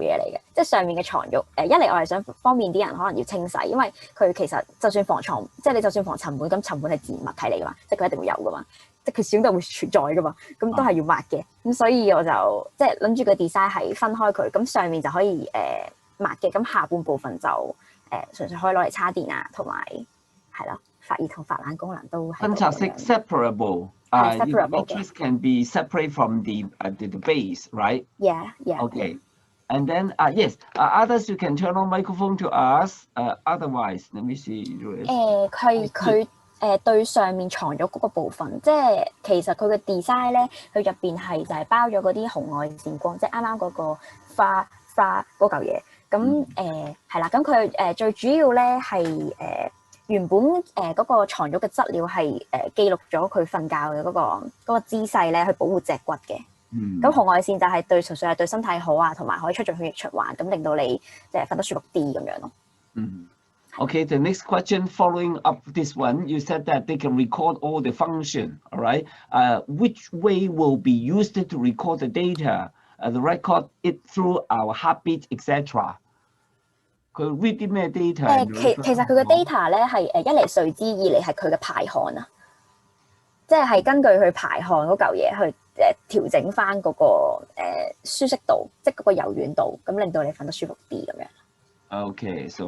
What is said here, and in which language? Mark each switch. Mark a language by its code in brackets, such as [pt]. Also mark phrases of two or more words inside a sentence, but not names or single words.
[yue] 嘢嚟嘅，即係上面嘅床褥一嚟我係想方便啲人可能要清洗，因為佢其實就算防床，即係你就算防塵蟎，咁塵蟎係自然物體嚟㗎嘛，即係佢一定會有㗎嘛，即係佢始終都會存在㗎嘛，咁都係要抹嘅，咁所以我就即係諗住個 design 係分開佢，咁上面就可以抹嘅，咁下半部分就純粹可以攞嚟叉電啊，同埋係咯，發熱同發冷功能都係。分拆式 [en] separable。 separable. Mattress can be separate from the base, right? Yeah. Okay. And then yes, others you can turn on microphone to ask. Otherwise, let me see. [yue] 佢對上面床褥嗰個部分，即係其實佢嘅 design 咧，佢入邊係就係包咗嗰啲紅外線光，即係啱啱嗰個花嗰嚿嘢。咁係啦，咁佢最主要咧係原本嗰個床褥嘅質料係記錄咗佢瞓覺嘅嗰個姿勢咧，去保護脊骨嘅。咁紅外線就係純粹係對身體好啊，同埋可以促進血液循環，咁令到你即係瞓得舒服啲咁樣咯。 [en] Okay, the next question following up this one, you said that they can record all the function, all right? Which way will be used to record the data? The record it through our heartbeat, etc. [yue] 佢 read 啲咩 data？其實佢嘅 data 咧係一嚟睡姿，二嚟係佢嘅排汗啊，即係根據佢排汗嗰嚿嘢去調整翻嗰個舒適度，即係嗰個柔軟度，咁令到你瞓得舒服啲咁樣。 [en] Okay, so